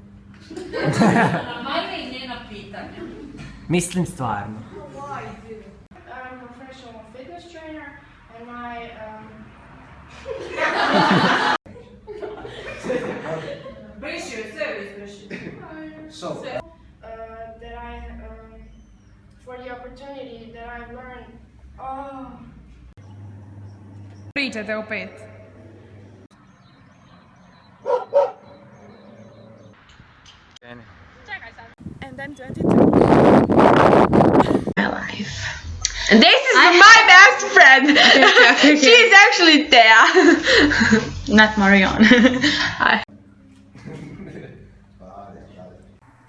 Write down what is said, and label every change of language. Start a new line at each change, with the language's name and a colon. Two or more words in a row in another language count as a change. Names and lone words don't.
Croatian: Ajme i njena pitanja. Mislim stvarno.
English: I'm a professional fitness trainer, and my
Croatian: Briši, sve izbriši.
English: So, that I for the opportunity that I've learned. Oh.
Croatian: Pričate opet.
English: And I'm 22. My life. And this is my best friend. She is actually Thea, not Marion.